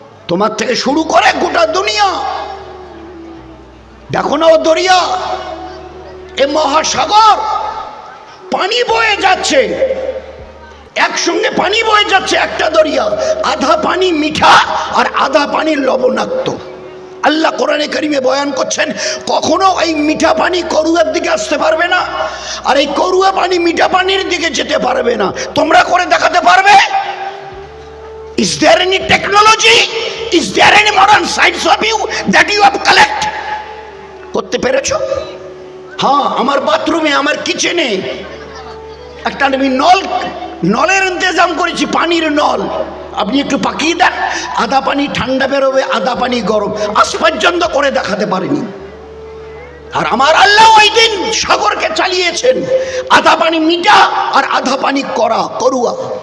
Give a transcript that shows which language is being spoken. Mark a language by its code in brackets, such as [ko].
[bn] তোমার থেকে শুরু করে গোটা দুনিয়া দেখো না, ও দরিয়া, এ মহাসাগর, পানি বয়ে যাচ্ছে, একসঙ্গে পানি বয়ে যাচ্ছে একটা দরিয়া। আধা পানি মিঠা আর আধা পানি লবণাক্ত। আল্লাহ কোরআনে কারিমে বয়ান করছেন, কখনো এই মিঠা পানি করুয়ার দিকে আসতে পারবে না, আর এই করুয়া পানি মিঠা পানির দিকে যেতে পারবে না। তোমরা করে দেখাতে পারবে? [en] Is there any technology? Is there any modern science of you that you have collect? [bn] করতে পেরেছ? হ্যাঁ, আমার বাথরুমে, আমার কিচেনে একটা আমি নলের ইন্তজাম করেছি, পানির নল। আপনি একটু পাকিয়ে দেন, আধা পানি ঠান্ডা বেরোবে, আধা পানি গরম। আজ পর্যন্ত করে দেখাতে পারিনি। আর আমার আল্লাহ ওই দিন সাগরকে চালিয়েছেন, আধা পানি মিঠা আর আধা পানি করুয়া।